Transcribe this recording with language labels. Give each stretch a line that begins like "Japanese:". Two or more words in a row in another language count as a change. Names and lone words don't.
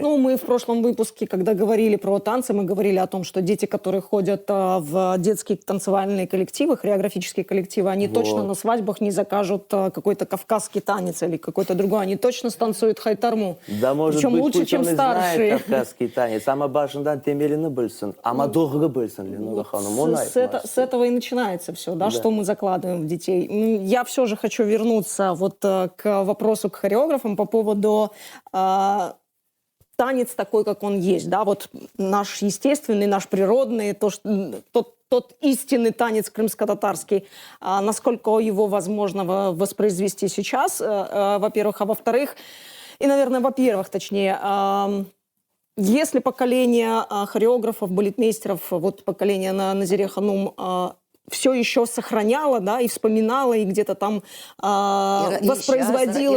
Russian: Ну, мы в прошлом выпуске, когда говорили про танцы, мы говорили о том, что дети, которые ходят в детские танцевальные коллективы, хореографические коллективы, они точно на свадьбах не закажут какой-то кавказский танец или какой-то другой, они точно станцуют хайтарму. Да, может Причем быть, лучше, пусть чем он и старшие. знает кавказский танец.
Crimean Tatar: Ама башындан темелini білсін, ама доғры білсін, Ленора ханым.
Russian: Он С этого и начинается все, да, что мы закладываем в детей. Я все же хочу вернуться вот к вопросу к хореографам по поводу танец такой, как он есть, да, вот наш естественный, наш природный, тот истинный танец крымско-татарский, насколько его возможно воспроизвести сейчас, во-первых, а во-вторых, и, наверное, во-первых, точнее, если поколение хореографов, балетмейстеров, вот поколение Назире Ханум все еще сохраняло, да, и вспоминала, и где-то там воспроизводила